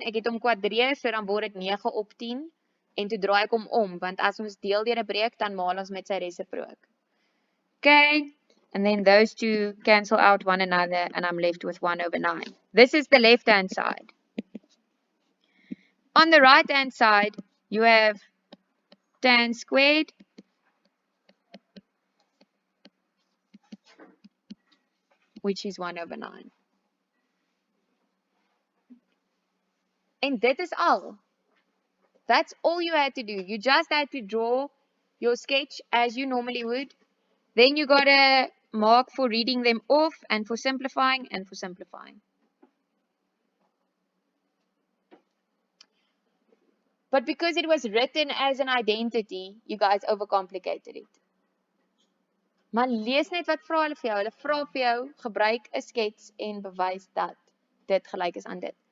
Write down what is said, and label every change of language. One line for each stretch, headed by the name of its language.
Afrikaans: Ek het hom kwadreer, so dan word dit 9 op 10. En toe draai ek hom om, want as ons deel deur 'n breek, dan maal ons met sy resiprook.
English: Okay, and then those two cancel out one another, and I'm left with 1 over 9. This is the left-hand side. On the right-hand side, you have tan squared which is 1 over 9. And that is all. That's all you had to do. You just had to draw your sketch as you normally would. Then you got a mark for reading them off and for simplifying and for simplifying. But because it was written as an identity, you guys overcomplicated it.
Afrikaans: Maar lees net wat vra hulle vir jou. Hulle vra vir jou, gebruik 'n skets en bewys dat dit gelyk is aan dit.